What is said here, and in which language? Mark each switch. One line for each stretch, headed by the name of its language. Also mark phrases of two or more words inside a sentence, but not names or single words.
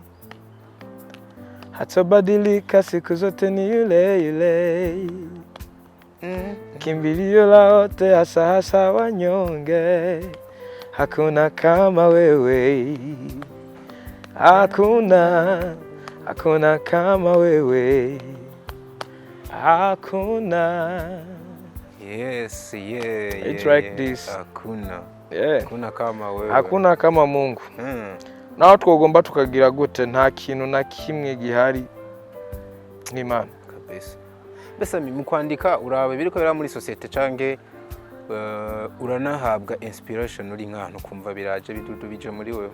Swahili: Atabadilika siku zote ni yule yule kimbilio la wote hasa wanyonge. Hakuna kama wewe, hakuna kama wewe, hakuna.
English: Yes, It's like this.
Swahili: Hakuna kama wewe, hakuna kama Mungu.
Rundi: Naho twogomba tukagira gute nta kintu na kimwe gihari n'Imana kabisa. Bese mu kwandika urabe biriko bira muri societe cange uranahabwa inspiration uri nk'ahantu kumva biraje bidudu bije muri wewe